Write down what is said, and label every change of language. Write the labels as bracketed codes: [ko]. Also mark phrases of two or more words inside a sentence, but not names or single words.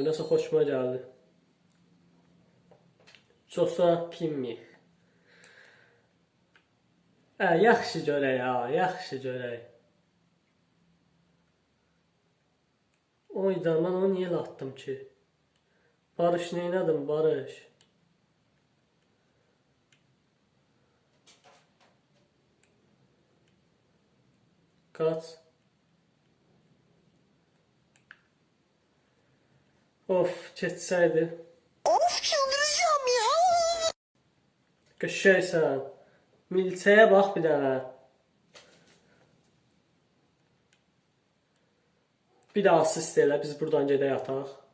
[az] Nəsə xoşuma gəldi. Joshua Kimmich. Yaxşı görək ha, yaxşı görək. Oyda, mən onu niyə atdım ki? Barış neynədim, Barış? Kaç? Of, keçsəydi. Of, [tr] çıldıracağım ya. [az] Qəşəngsən. Milçəyə bax bir dənə. Bir də asist elə, biz buradan gedək ataq.